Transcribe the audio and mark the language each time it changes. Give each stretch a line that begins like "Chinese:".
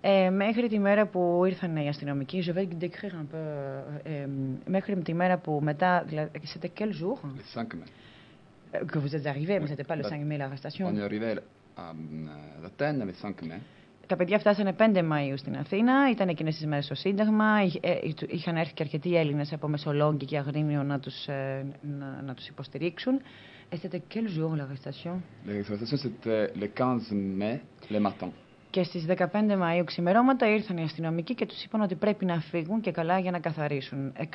Greek: Μέχρι τη μέρα που ήρθαν οι αστυνομικοί,
French: je vais décrire un peu,
Greek: μέχρι τη μέρα που μετά, δηλαδή,
French: c'était quel jour? Le 5 mai. Que vous êtes arrivés, mais c'était pas le 5 mai l'arrestation. On est arrivé à Athènes le 5 mai.
Greek: Τα παιδιά φτάσανε 5 Μαΐου στην Αθήνα, ήταν εκείνες τις μέρες στο Σύνταγμα, είχαν έρθει και αρκετοί Έλληνες από Μεσολόγγι και Αγρίνιο να τους υποστηρίξουν.
French: Et c'était quel jour l'arrestation? L'arrestation c'était le 15 mai, le matin.
Greek: Και στις 15 Μαΐου ξημερώματα ήρθαν οι αστυνομικοί και τους είπαν ότι πρέπει να φύγουν και καλά για να καθαρίσουν.